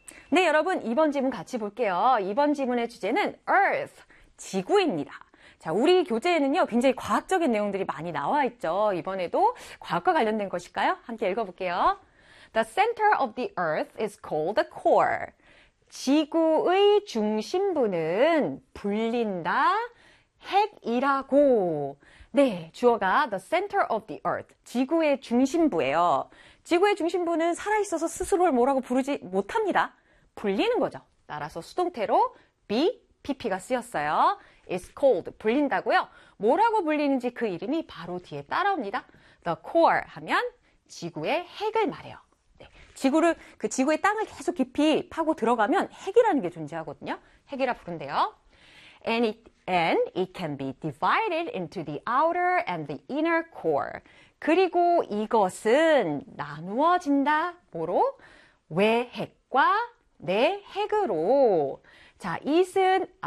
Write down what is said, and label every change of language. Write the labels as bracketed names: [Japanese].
[Korean] 네, 여러분, 이번 지문 같이 볼게요. 이번 지문의 주제는 Earth, 지구입니다. 자, 우리 교재에는요, 굉장히 과학적인 내용들이 많이 나와 있죠. 이번에도 과학과 관련된 것일까요? 함께 읽어볼게요. [English] The center of the Earth is called the core. [Korean] 지구의 중심부는 불린다, 핵이라고. 네, 주어가 [English] the center of the Earth, [Korean] 지구의 중심부예요. 지구의 중심부는 살아있어서 스스로를 뭐라고 부르지 못합니다. 불리는 거죠. 따라서 수동태로 be, pp가 쓰였어요. [English] is called, [Korean] 불린다고요. 뭐라고 불리는지 그 이름이 바로 뒤에 따라옵니다. The core 하면 지구의 핵을 말해요. 네. 지구를, 그 지구의 땅을 계속 깊이 파고 들어가면 핵이라는 게 존재하거든요. 핵이라 부른대요. [English] And it can be divided into the outer and the inner core. [Korean] 그리고 이것은 나누어진다. 뭐로? 외핵과 내 핵으로. 자, is은 앞에